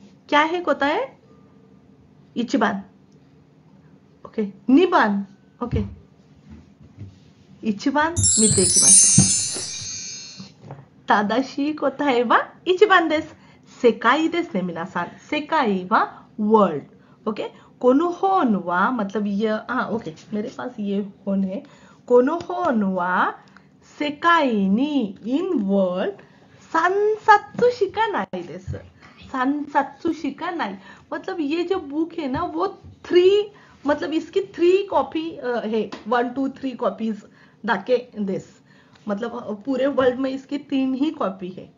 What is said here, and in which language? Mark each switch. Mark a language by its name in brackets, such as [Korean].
[Japanese] क्या है答え？1番。OK。 2番。OK。 1番見ていきましょう。正しい答えは1番です。世界ですね、皆さん。世界は world。OK。この本は、 [Hindi] मतलब ये, [Japanese] OK。 [Hindi] मेरे पास ये本है。 [Japanese] この本は世界に [English] in world [Japanese] 3冊しかないです。 3冊しかない。 [Hindi] मतलब ये जो बुक है ना वो 3 मतलब इसकी 3 कॉपी है। 1 2 3 कॉपीज [Japanese] दाके दिस [Hindi] मतलब पूरे वर्ल्ड में इसकी 3 ही कॉपी है।